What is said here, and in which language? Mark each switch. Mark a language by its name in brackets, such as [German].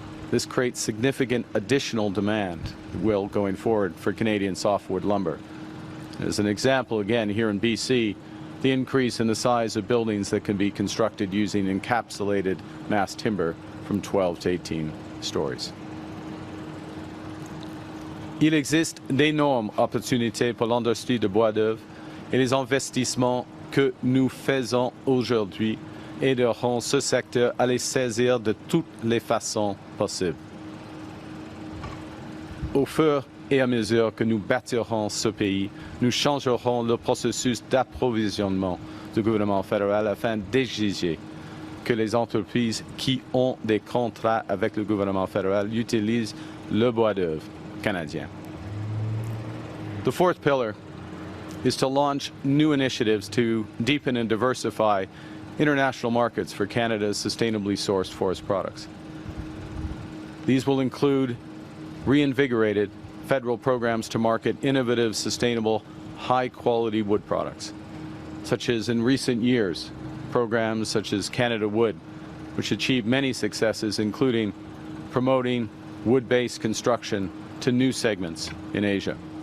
[English] This creates significant additional demand, going forward, for Canadian softwood lumber. As an example, again, here in BC, the increase in the size of buildings that can be constructed using encapsulated mass timber from 12 to 18 stories. [French] Il existe d'énormes opportunités pour l'industrie de bois d'œuvre et les investissements que nous faisons aujourd'hui aideront ce secteur à les saisir de toutes les façons possibles. Au fur et à mesure que nous bâtirons ce pays, nous changerons le processus d'approvisionnement du gouvernement fédéral afin d'exiger que les entreprises qui ont des contrats avec le gouvernement fédéral utilisent le bois d'œuvre canadien. [English] The fourth pillar is to launch new initiatives to deepen and diversify international markets for Canada's sustainably sourced forest products. These will include reinvigorated federal programs to market innovative, sustainable, high-quality wood products, such as in recent years, programs such as Canada-u.s, which achieved many successes, including promoting wood-based construction to new segments in Asia.